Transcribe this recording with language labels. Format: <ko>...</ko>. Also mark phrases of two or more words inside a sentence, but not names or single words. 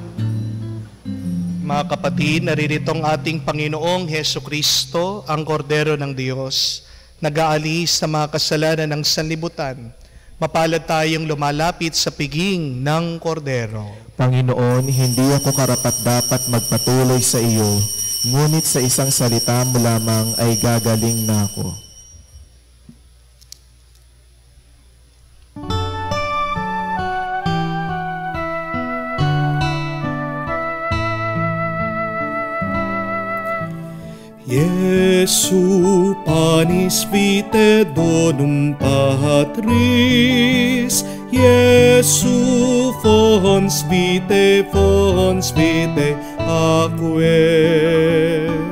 <tl>Mga kapatid, naririto ang ating Panginoong Heso Kristo, ang Kordero ng Diyos, nag-aalis sa mga kasalanan ng sanlibutan. Mapalad tayong lumalapit sa piging ng Kordero. Panginoon, hindi ako karapat-dapat magpatuloy sa iyo, ngunit sa isang salita mo lamang ay gagaling na ako.</tl> <la>Jesu panis vitae donum Patris, Jesu fons vitae aquae.</la>